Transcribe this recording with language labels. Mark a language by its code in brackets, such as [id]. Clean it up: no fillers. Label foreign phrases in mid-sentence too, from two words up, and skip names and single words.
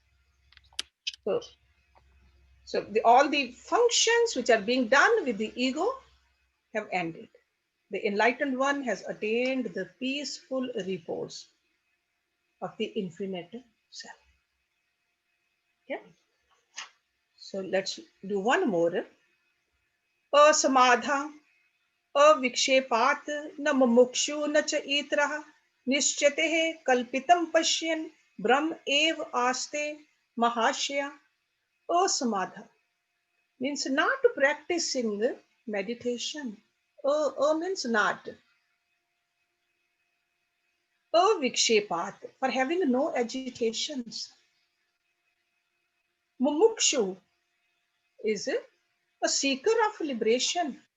[en] So all the functions which are being done with the ego have ended. The enlightened one has attained the peaceful repose of the infinite self. Okay? So let's do one more. [sa] असमाध, अविक्षेपात्, न मुमुक्षु, न च इतरः, निश्चत्ये कल्पितं पश्यन्, ब्रह्म एव आस्ते महाशय [en] asamadha means not practicing meditation. Means not. Avikshepat for having no agitations. Mumukshu is a seeker of liberation.